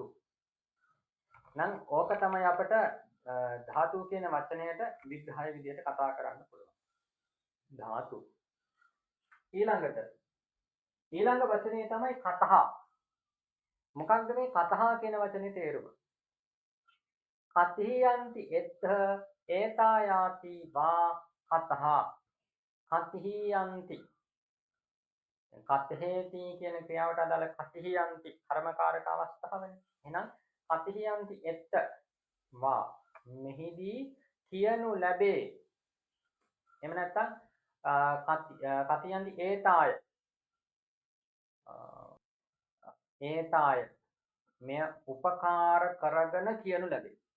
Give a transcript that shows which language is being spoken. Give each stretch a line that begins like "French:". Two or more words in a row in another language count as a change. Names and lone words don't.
Sinhala: නම් ඕක තමයි අපිට ධාතු කියන වචනයට විග්‍රහය විදිහට කතා කරන්න පුළුවන්. ධාතු. ඊළඟ වචනේ තමයි කතහ. මොකක්ද මේ කතහ කියන වචනේ තේරුම?
Pali: කතියන්ති එත්ත ඒතායාති වා කතහ. කතියන්ති.
Sinhala: කතහෙති කියන ක්‍රියාවට අදාළ කතියන්ති කර්මකාරක අවස්ථාවනේ. එහෙනම්
Pali: කතියන්ති එත්ත වා
Sinhala: මෙහිදී කියනු ලැබේ. එහෙම නැත්නම්
Pali: කතියන්ති ඒතාය ඒතාය
Sinhala: මෙය උපකාර කරගෙන කියනු ලැබේ.